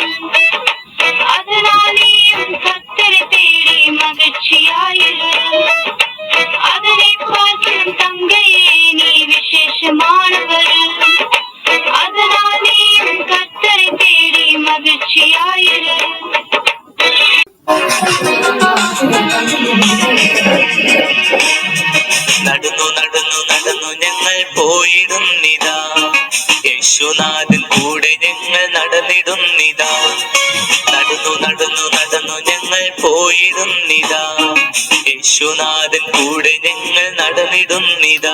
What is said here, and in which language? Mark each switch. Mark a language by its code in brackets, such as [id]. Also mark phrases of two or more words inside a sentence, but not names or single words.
[ta] அதனாலேயும் கர்த்தரை தேடி மகிழ்ச்சியாயிரு. அதனை பார்க்கும் தங்கையே நீ விசேஷமானவர். அதனாலேயும் கர்த்தரை தேடி மகிழ்ச்சியாயிரு. [ml] നടന്നു നടന്നു നടന്നു ഞങ്ങൾ പോയിടുന്നിതാ, യേശുനാഥൻ കൂടെ ഞങ്ങൾ നടന്നിടുന്നിതാ. നടന്നു നടന്നു നടന്നു ഞങ്ങൾ പോയിടുന്നിതാ, യേശുനാഥൻ കൂടെ ഞങ്ങൾ നടന്നിടുന്നിതാ.